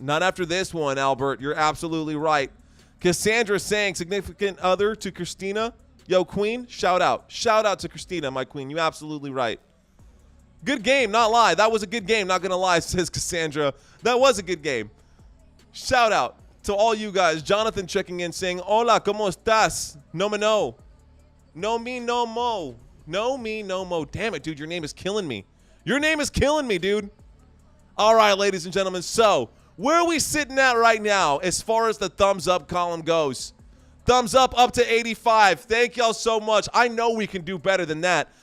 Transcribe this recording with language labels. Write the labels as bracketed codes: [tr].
[en] Not after this one, Albert. You're absolutely right. Cassandra saying significant other to Christina. Yo, Queen, shout out. Shout out to Christina, my queen. You absolutely right. Good game, not lie. That was a good game, not going to lie, says Cassandra. That was a good game. Shout out to all you guys. Jonathan checking in saying, [es] hola, ¿cómo estás? No me no. No me no mo. No me no mo. [en] Damn it, dude, your name is killing me. Your name is killing me, dude. All right, ladies and gentlemen. So, where are we sitting at right now as far as the thumbs up column goes? Thumbs up to 85. Thank y'all so much. I know we can do better than that.